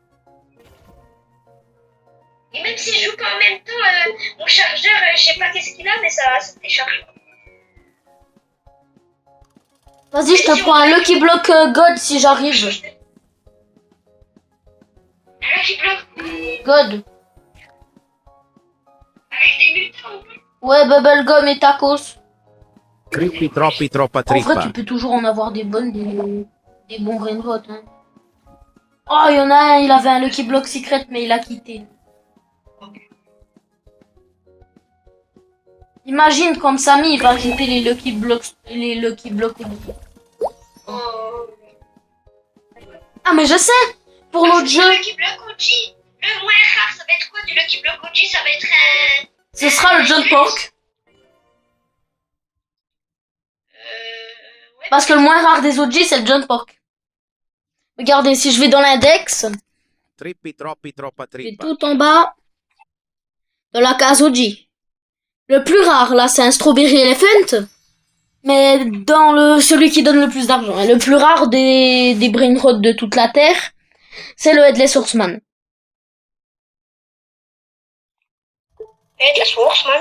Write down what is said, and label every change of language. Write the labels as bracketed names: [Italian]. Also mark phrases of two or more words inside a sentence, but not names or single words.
[French] Et même si je joue pas en même temps, mon chargeur, je sais pas qu'est-ce qu'il a, mais ça décharge. Vas-y, je te prends un Lucky Block God si j'arrive. Un Lucky Block God. avec des mutants. Ouais, Bubblegum et Tacos. Trippi, troppi, troppa En vrai, trippa. tu peux toujours en avoir des bonnes, des bons brainrot. Hein. Oh, il y en a un, il avait un Lucky Block secret, mais il a quitté. Imagine comme Samy, il va ripper les Lucky Blocks, Oh. Ah, mais je sais! Pour l'autre jeu, Lucky Block OG. Le moins rare, ça va être quoi du Lucky Block OG? Ça va être un... ce sera le John Pork. Ouais. Parce que le moins rare des OG, c'est le John Pork. Regardez, si je vais dans l'index, Trippi, troppi, troppa je vais trippa. tout en bas de la case OG. Le plus rare, là, c'est un Strawberry Elephant. Mais dans celui qui donne le plus d'argent. Et le plus rare des brainrots de toute la Terre, c'est le Headless Horseman. Et de la source, man.